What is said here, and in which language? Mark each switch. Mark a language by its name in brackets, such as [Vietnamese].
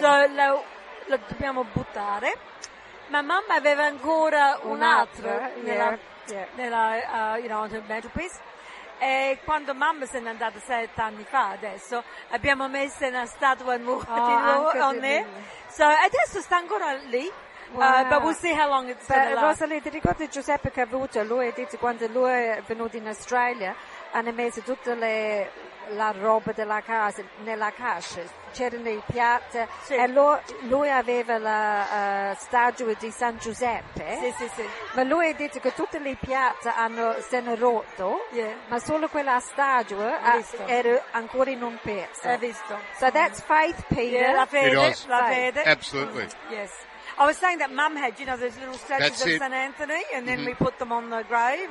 [Italian] So lo dobbiamo buttare, ma mamma aveva ancora un'altra nella mantelpiece. E quando mamma se n'è andata 7 anni fa adesso, abbiamo messo una statua So adesso sta ancora lì. [English] But we'll see how long it's going to last. [Italian] Rosalie, ti ricordi Giuseppe Cavuto? Lui ha detto quando lui è venuto in Australia, hanno messo tutta la roba della casa nella cascia. C'erano i piatti. Sì. E lui aveva la statua di San Giuseppe. Sì. Ma lui ha detto che tutte le piatti sono rotte. [English] Yeah. [Italian] Ma solo quella statua era ancora in un pezzo. Hai visto. [English] So that's faith, Peter. [Italian] Yeah, la fede. [English] Absolutely. Yes. I was saying that Mum had, those little statues of San Anthony, and then we put them on the grave.